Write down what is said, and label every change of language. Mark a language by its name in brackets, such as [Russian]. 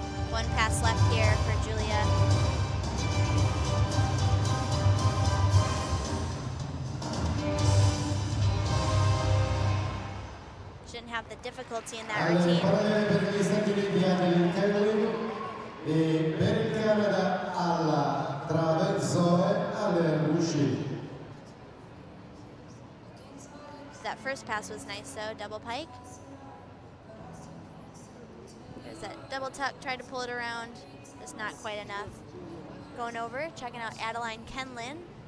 [English] One pass left here for Julia. Shouldn't have the difficulty in that routine. [Italian] E per il Canada alla trave Zoe Allen-Rucci. [English] That first pass was nice though, double pike. There's that double tuck, tried to pull it around, just not quite enough. Going over, checking out Adeline Kenlin.